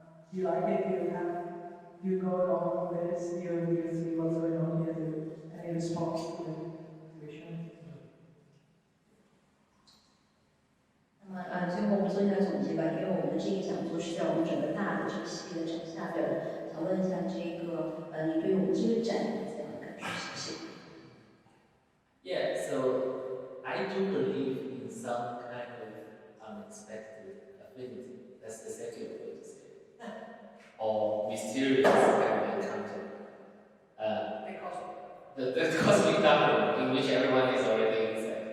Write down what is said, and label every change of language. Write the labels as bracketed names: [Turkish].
[English] Do you like it? Do you go along with this? Do you see what's going on here? Any response to the exhibition? [Chinese] 那么最后我们做一下总结吧，因为我们的这个讲座是在我们整个大的这个系列的展下边的。想问一下这个你对我们这个展有怎样的感受？谢谢。 [English] Yeah, so I do believe in some kind of unexpected affinity. That's the secular way to say it. Or mysterious kind of encounter. The cosmic double in which everyone is already inside.